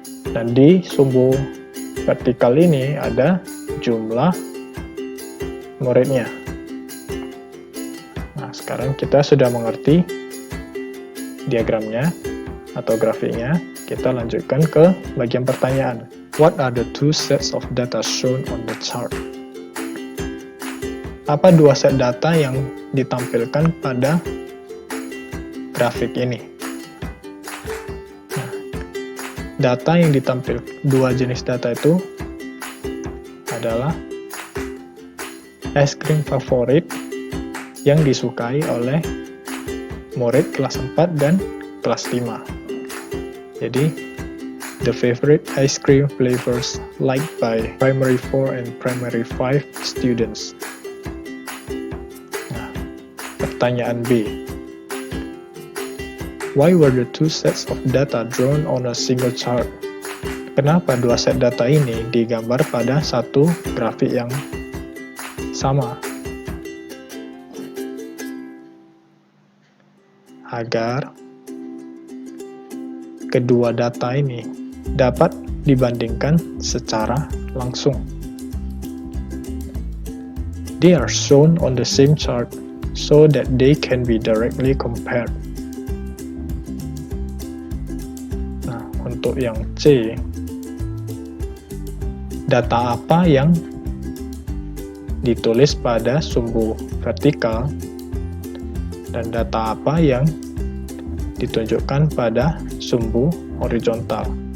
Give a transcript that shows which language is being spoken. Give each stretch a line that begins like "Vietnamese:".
Indonesian: Dan di sumbu vertikal ini ada jumlah muridnya. Nah, sekarang kita sudah mengerti diagramnya atau grafiknya. Kita lanjutkan ke bagian pertanyaan.
English: What are the two sets of data shown on the chart?
Indonesian: Apa 2 set data yang ditampilkan pada grafik ini? Nah, data yang ditampilkan, 2 jenis data itu adalah es krim favorit yang disukai oleh murid kelas 4 dan kelas 5.
English: Jadi, the favorite ice cream flavors liked by primary 4 and primary 5 students.
Indonesian: Nah, pertanyaan B.
English: Why were the 2 sets of data drawn on a single chart?
Indonesian: Kenapa 2 set data ini digambar pada satu grafik yang sama? Agar kedua data ini dapat dibandingkan secara langsung.
English: They are shown on the same chart so that they can be directly compared.
Indonesian: Nah, untuk yang C, data apa yang ditulis pada sumbu vertikal dan data apa yang ditunjukkan pada sumbu horizontal.